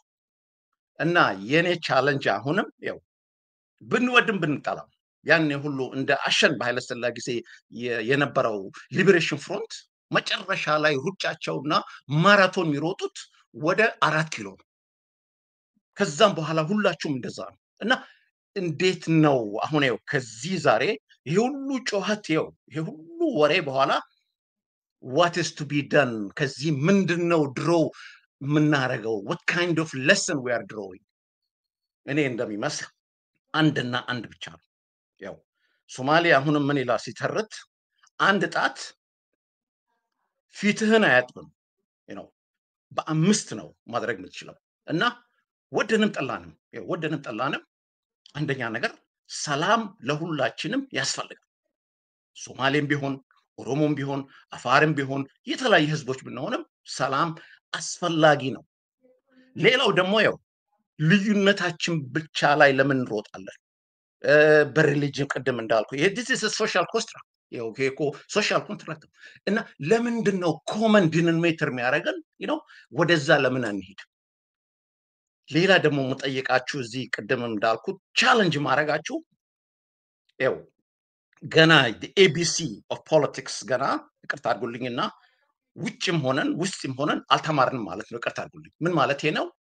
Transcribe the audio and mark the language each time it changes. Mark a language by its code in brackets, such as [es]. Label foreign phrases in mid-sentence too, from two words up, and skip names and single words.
[am] እና የኔ ቻሌንጅ አሁንም ያው ብንወድም ብንጠላም ያን ሁሉ እንደ አሸን በኃይለ ሥላሴ ጊዜ የነበረው [en] liberation front [am] መጨረሻ ላይ ሩጫቸውና ማራቶን የሚሮጡት ወደ 4 ኪሎ ነው። ከዛም በኋላ ሁላችሁም እንደዛ ነው እና እንዴት ነው አሁን ያው ከዚህ ዛሬ ይሄ ሁሉ ጮኸት ይሄ ሁሉ ወሬ በኋላ [en] what is to be done? [am] ከዚህ ምንድነው ድሮ የምናደርገው? what kind of lesson we are drawing? እኔ እንደሚመስል አንድና አንድ ብቻ ነው። ያው ሶማሌ አሁንም ምን ይላል ሲተርት? አንድ ጣት ፊትህን አያጥብም በ5 ነው ማድረግ የምትችለው እና ወደንም ጠላንም አንደኛ ነገር ሰላም ለሁላችንም ያስፈልጋል። ሶማሌም ቢሆን ኦሮሞም ቢሆን አፋርም ቢሆን የተለያየ ህዝቦች ብንሆንም ሰላም አስፈላጊ ነው። ሌላው ደግሞ ያው ልዩነታችን ብቻ ላይ ለምን እንሮጣለን? በሪሊጅን ቅድም እንዳልኩ ይሄ [en] this is a social construct [am] ያው እኮ [en] social contract [am] እና ለምንድነው [en] common denominator [am] የሚያደርገን ወደዛ ለምን አንሄድ? ሌላ ደግሞ መጠየቃችሁ እዚህ ቅድም እንዳልኩት ቻሌንጅ ማድረጋችሁ ያው ገና [en] ABC of politics [am] ገና ይቅርታ አድርጉልኝና ውጭም ሆነን ውስጥም ሆነን አልተማርንም ማለት ነው። ይቅርታ አድርጉልኝ። ምን ማለት ነው?